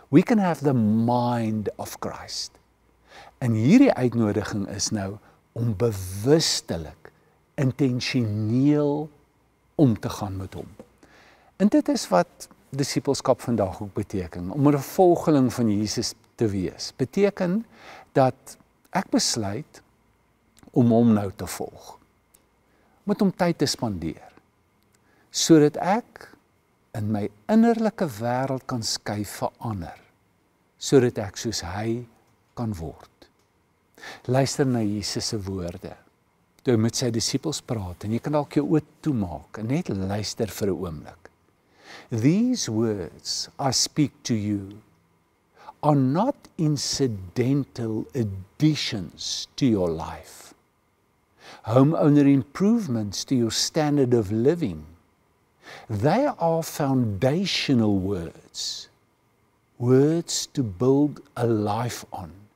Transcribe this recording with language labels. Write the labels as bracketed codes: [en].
[en] We can have the mind of Christ. [af] En hierdie uitnodiging is nou om bewustelik, intentioneel om te gaan met hom. En dit is wat disippelskap vandag ook beteken, om 'n volgeling van Jesus te wees. Beteken dat ek besluit om hom nou te volg. Met hom tyd te spandeer, sodat ek in my innerlike wêreld kan skuif verander, sodat ek soos hy kan word. Luister na Jesus se woorde, toe hy met sy disippels praat, en jy kan dalk jou oë toemaak, en net luister vir 'n oomblik. [en] These words I speak to you are not incidental additions to your life. homeowner improvements to your standard of living. They are foundational words, words to build a life on.